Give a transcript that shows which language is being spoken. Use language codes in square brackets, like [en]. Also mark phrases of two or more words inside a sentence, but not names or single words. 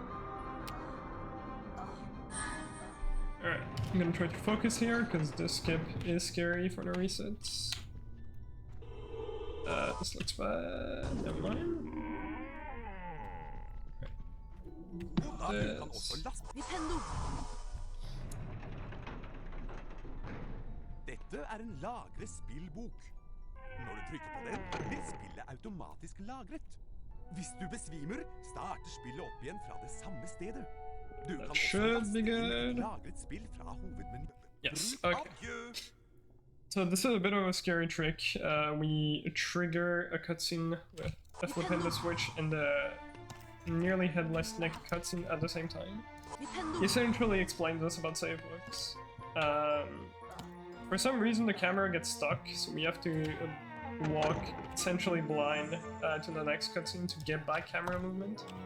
[en] Alright, I'm gonna try to focus here, because this skip is scary for the resets. This looks bad. Never mind. This. [no] Dette en lagret spillbok. Når du trykker på den, blir spillet automatisk lagret. Hvis du besvimer, starter spillet opp igjen fra det samme stedet. Du kan også laste inn lagret spill fra hovedmenyen. [en] Yes, okay. So this is a bit of a scary trick. We trigger a cutscene with a flip in the switch and the nearly headless neck cutscene at the same time. He essentially explains us about save books. For some reason the camera gets stuck, so we have to walk essentially blind to the next cutscene to get back camera movement.